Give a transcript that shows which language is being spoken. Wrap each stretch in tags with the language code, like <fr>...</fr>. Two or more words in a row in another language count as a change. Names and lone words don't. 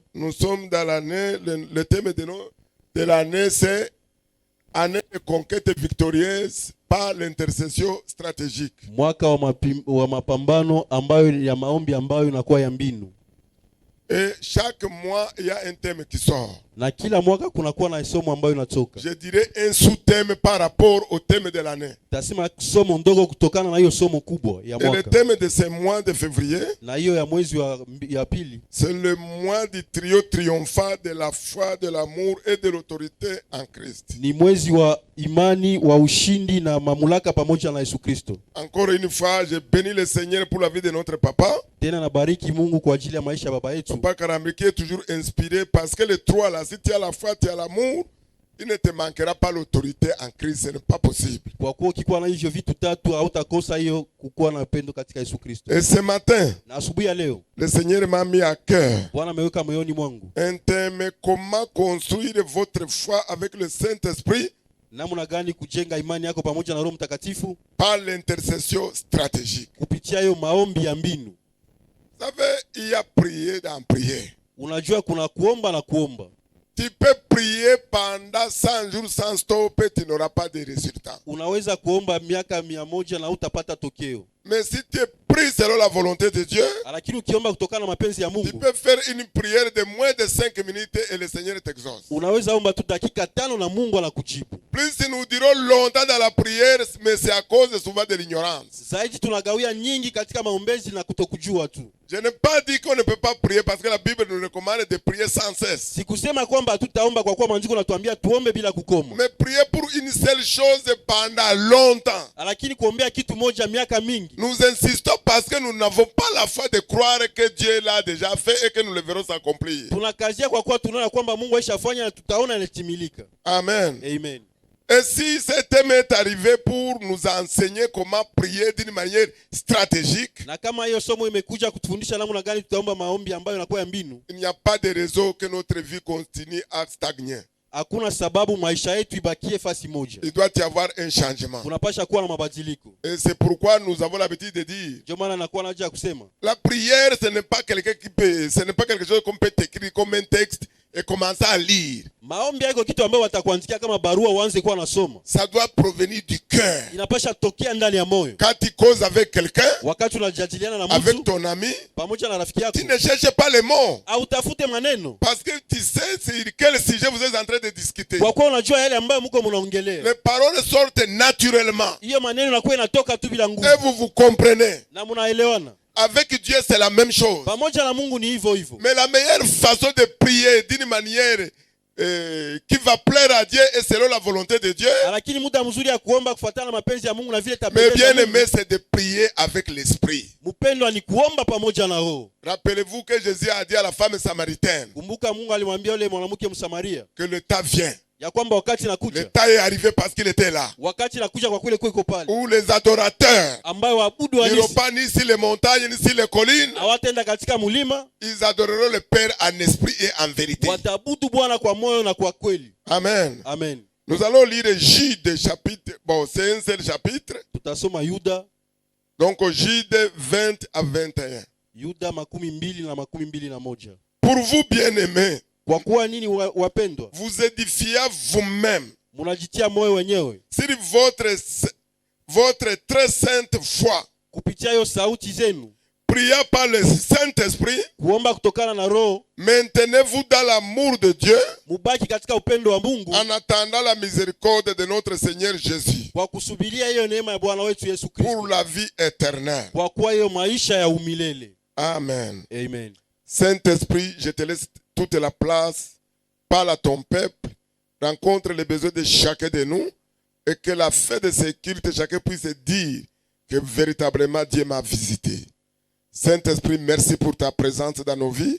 <fr>Nous sommes dans l'année, le thème de l'année, c'est année de conquête victorieuse par l'intercession stratégique.</fr> <sw>Mwaka wa mapambano ambayo ya maombi ambayo inakuwa ya mbinu.</sw> <fr>Et chaque mois, il y a un thème qui sort.</fr> <sw>Na kila mwaka kunakuwa na somo ambayo inatoka.</sw> <fr>Je dirais un sous-thème par rapport au thème de l'année.</fr> <sw>Tasema somo ndogo kutokana na hiyo somo kubwa ya mwaka.</sw> <fr>Et le thème de ce mois de février,</fr> <sw>na hiyo ya mwezi ya pili,</sw> <fr>c'est le mois du trio triomphant de la foi, de l'amour et de l'autorité en Christ.</fr> <sw>Ni mwezi wa imani, wa ushindi na mamlaka pamoja na Yesu Kristo.</sw> <fr>Encore une fois, je bénis le Seigneur pour la vie de notre papa.</fr> <sw>Tena nabariki Mungu kwa ajili ya maisha ya baba yetu.</sw> <fr>Papa Karambiki est toujours inspiré parce que les trois là, si tu as la foi, tu as l'amour, il ne te manquera pas l'autorité en Christ, ce n'est pas possible.</fr> <sw>Kwa kuwa ukikuwa na hivyo vitu tatu hautakosa hiyo kukuwa na upendo katika Yesu Kristo.</sw> <fr>Et ce matin,</fr> <sw>na asubuhi ya leo,</sw> <fr>le Seigneur m'a mis à cœur</fr> <sw>Bwana ameweka moyoni mwangu</sw> <fr>un thème: comment construire votre foi avec le Saint-Esprit</fr> <sw>namna gani kujenga imani yako pamoja na Roho Mtakatifu</sw> <fr>par l'intercession stratégique.</fr> <sw>kupitia hiyo maombi ya mbinu.</sw> <fr>Vous savez, il y a prier dans prier.</fr> <sw>Unajua kuna kuomba na kuomba.</sw> <fr>Tu peux prier pendant 100 jours sans stop et tu n'auras pas de résultat.</fr> <sw>Unaweza kuomba miaka 100 na utapata tokeo.</sw> <fr>Mais si tu pries selon la volonté de Dieu,</fr> <sw>lakini ukiomba kutokana na mapenzi ya Mungu,</sw> <fr>tu peux faire une prière de moins de 5 minutes et le Seigneur t'exauce.</fr> <sw>Unaweza omba tu dakika 5 na Mungu anakujibu.</sw> <fr>Plus nous dirons longtemps dans la prière, mais c'est à cause souvent de l'ignorance.</fr> <sw>Zaidi tunagawia nyingi katika maombezi na kutokujua tu.</sw> <fr>Je n'ai pas dit qu'on ne peut pas prier parce que la Bible nous recommande de prier sans cesse.</fr> <sw>Sikusema kwamba tutaomba kwa kuwa maandiko yanatuambia tuombe bila kukoma.</sw> <fr>Mais prier pour une seule chose pendant longtemps.</fr> <sw>Lakini kuombea kitu moja miaka mingi.</sw> <fr>Nous insistons parce que nous n'avons pas la foi de croire que Dieu l'a déjà fait et que nous le verrons s'accomplir.</fr> <sw>Tunakazia kwa kuwa tunaona kwamba Mungu aishafanya na tutaona inatimilika.</sw> <fr>Amen.</fr> <sw>Amen.</sw> <fr>Et si ce thème est arrivé pour nous enseigner comment prier d'une manière stratégique,</fr> <sw>na kama hiyo somo imekuja kutufundisha namna gani tutaomba maombi ambayo yanakuwa ya mbinu,</sw> <fr>il n'y a pas de raison que notre vie continue à stagner.</fr> <sw>Hakuna sababu maisha yetu ibakie fasi moja.</sw> <fr>Il doit y avoir un changement.</fr> <sw>Kunapasha kuwa na mabadiliko.</sw> <fr>Et c'est pourquoi nous avons l'habitude de dire,</fr> <sw>ndio maana nakuwa naja kusema,</sw> <fr>la prière ce n'est pas quelqu'un qui peut, ce n'est pas quelque chose qu'on peut écrire comme un texte et commencer à lire.</fr> <sw>Maombi yako kitu ambayo watakuandikia kama barua uanze kuwa nasoma.</sw> <fr>Ça doit provenir du cœur.</fr> <sw>Inapasha tokea ndani ya moyo.</sw> <fr>Quand tu causes avec quelqu'un,</fr> <sw>wakati unajadiliana na mtu,</sw> <fr>avec ton ami,</fr> <sw>pamoja na rafiki yako,</sw> <fr>tu ne cherches pas les mots.</fr> <sw>Au tafute maneno.</sw> <fr>Parce que tu sais sur quel sujet vous êtes en train de discuter.</fr> <sw>Kwa kuwa unajua yale ambayo mko mnaongelea.</sw> <fr>Les paroles sortent naturellement.</fr> <sw>Hiyo maneno yanakuwa inatoka tu bila nguvu.</sw> <fr>Et vous vous comprenez.</fr> <sw>Na mnaelewana.</sw> <fr>Avec Dieu, c'est la même chose.</fr> <sw>Pamoja na Mungu ni hivyo hivyo.</sw> <fr>Mais la meilleure façon de prier d'une manière qui va plaire à Dieu et selon la volonté de Dieu.</fr> <sw>Lakini muda mzuri ya kuomba kufuatana na mapenzi ya Mungu na vile</sw> <fr>Mais bien aimé, c'est de prier avec l'esprit.</fr> <sw>Mpendwa ni kuomba pamoja na roho.</sw> <fr>Rappelez-vous que Jésus a dit à la femme samaritaine.</fr> <sw>Kumbuka Mungu alimwambia yule mwanamke Msamaria</sw> <fr>que le temps vient.</fr> <sw>Ya kwamba wakati nakuja.</sw> <fr>Le temps est arrivé parce qu'il était là.</fr> <sw>Wakati nakuja kwa kule kuiko pale.</sw> <fr>Où les adorateurs</fr> <sw>ambao waabudu</sw> <fr>ils n'iront pas ni sur les montagnes ni sur les collines.</fr> <sw>Hawataenda katika mulima.</sw> <fr>Ils adoreront le Père en esprit et en vérité.</fr> <sw>Wataabudu Bwana kwa moyo na kwa kweli.</sw> <fr>Amen.</fr> <sw>Amen.</sw> <fr>Nous allons lire Jude chapitre. Bon, c'est un seul chapitre.</fr> <sw>Tutasoma Yuda.</sw> <fr>Donc Jude 20 à 21.</fr> <sw>Yuda 12 na 21.</sw> <fr>Pour vous bien-aimés,</fr> <sw>kwa kuwa nini wapendwa,</sw> <fr>vous édifiez vous-même</fr> <sw>munajitia moyo wenyewe</sw> <fr>sur votre très sainte foi,</fr> <sw>kupitia hiyo sauti zenu,</sw> <fr>priez par le Saint-Esprit,</fr> <sw>kuomba kutokana na Roho,</sw> <fr>maintenez-vous dans l'amour de Dieu,</fr> <sw>mubaki katika upendo wa Mungu,</sw> <fr>en attendant la miséricorde de notre Seigneur Jésus,</fr> <sw>kwa kusubiria hiyo neema ya Bwana wetu Yesu Kristo,</sw> <fr>pour la vie éternelle,</fr> <sw>kwa kuwa hiyo maisha ya umilele.</sw> <fr>Amen.</fr> <sw>Amen.</sw> <fr>Saint-Esprit, je te laisse toute la place, parle à ton peuple, rencontre les besoins de chacun de nous, et que la fin de ces cultes, chacun puisse dire que véritablement Dieu m'a visité. Saint-Esprit, merci pour ta présence dans nos vies.</fr>